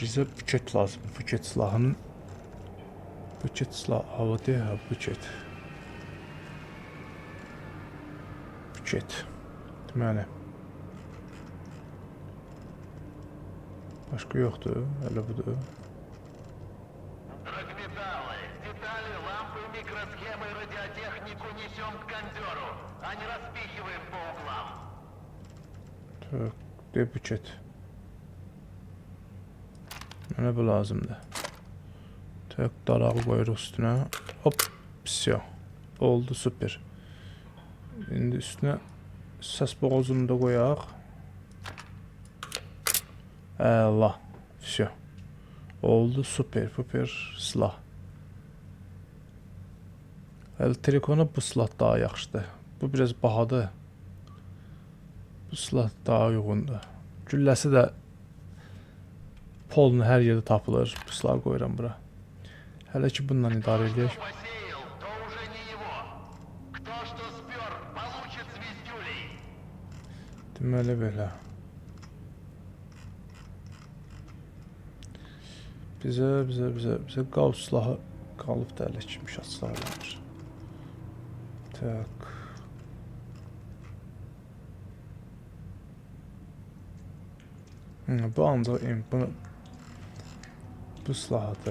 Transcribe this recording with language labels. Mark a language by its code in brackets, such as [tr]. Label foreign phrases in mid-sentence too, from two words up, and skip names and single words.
[az] Bizə buket lazım. Buket silahının buket silahı havadır ha, buket. Buket. Deməli. Başqa yoxdur, elə budur. [ru] Драгметаллы, детали, лампы, микросхемы и радиотехнику несем к кондеру, а не распихиваем по углам. [az] Tök, de buket. Mənə bu lazımdır. Tök, darağı qoyuruq üstünə. Hop, pisiyo. Oldu, süper. İndi üstünə səs boğazını da qoyaq. Allah, pisiyo. Oldu, süper, süper silah. Trikona bu silah daha yaxşıdır. Bu biraz bahadır. Bu silah daha uyğundur. Gülləsi də polun hər yerdə tapılır. Bu silahı qoyuram bura. Hələ ki bununla idarə edək. [ru] Посеял, то уже не его. Кто что спер, получит звездюлей. [az] Deməli belə. Bizə qav silahı qalıb da hələ ki müşahisələr var. Tak. Bu ancaq bu silahıdır.